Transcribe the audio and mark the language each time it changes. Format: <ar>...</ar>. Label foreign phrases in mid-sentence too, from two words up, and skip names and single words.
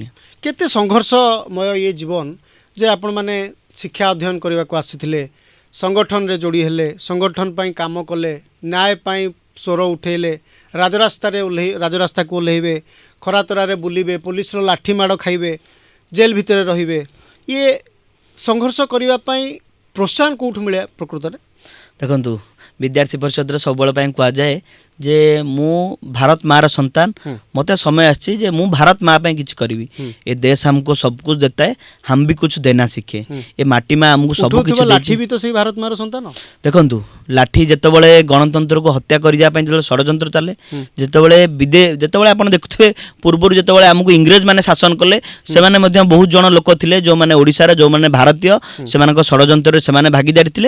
<or>କେତେ ସଂଘର୍ଷମୟ ଇଏ ଜୀବନ ଯେ ଆପଣମାନେ ଶିକ୍ଷା ଅଧ୍ୟୟନ କରିବାକୁ ଆସିଥିଲେ, ସଂଗଠନରେ ଯୋଡ଼ି ହେଲେ, ସଂଗଠନ ପାଇଁ କାମ କଲେ, ନ୍ୟାୟ ପାଇଁ ସ୍ୱର ଉଠେଇଲେ, ରାଜରାସ୍ତାକୁ ଓହ୍ଲେଇବେ, ଖରାତରାରେ ବୁଲିବେ, ପୁଲିସର ଲାଠି ମାଡ଼ ଖାଇବେ, ଜେଲ୍ ଭିତରେ ରହିବେ, ଇଏ ସଂଘର୍ଷ କରିବା ପାଇଁ ପ୍ରୋତ୍ସାହନ କେଉଁଠୁ ମିଳେ ପ୍ରକୃତରେ? ଦେଖନ୍ତୁ ବିଦ୍ୟାର୍ଥୀ ପରିଷଦର ସବୁବେଳେ ପାଇଁ କୁହାଯାଏ ଯେ ମୁଁ ଭାରତ ମାଆର ସନ୍ତାନ, ମୋତେ ସମୟ ଆସିଛି ଯେ ମୁଁ ଭାରତ ମାଆ ପାଇଁ କିଛି କରିବି।</or> <hi>ए देश हमको सब कुछ देता है, हम भी कुछ देना सीखे।</hi> <or>ଏ ମାଟି ମା ଆମକୁ ସବୁ କିଛି ଲାଠି ବି ତ ସେଇ ଭାରତ ମାଆର ସନ୍ତାନ। ଦେଖନ୍ତୁ ଲାଠି ଯେତେବେଳେ ଗଣତନ୍ତ୍ରକୁ ହତ୍ୟା କରିବା ପାଇଁ ଯେତେବେଳେ ଷଡ଼ଯନ୍ତ୍ର ଚାଲେ, ଯେତେବେଳେ ଆପଣ ଦେଖୁଥିବେ ପୂର୍ବରୁ ଯେତେବେଳେ ଆମକୁ ଇଂରେଜ ମାନେ ଶାସନ କଲେ ସେମାନେ ମଧ୍ୟ ବହୁତ ଜଣ ଲୋକ ଥିଲେ ଯେଉଁମାନେ ଓଡ଼ିଶାର, ଯେଉଁମାନେ ଭାରତୀୟ, ସେମାନଙ୍କ ଷଡ଼ଯନ୍ତ୍ରରେ ସେମାନେ ଭାଗିଦାରୀ ଥିଲେ।</or>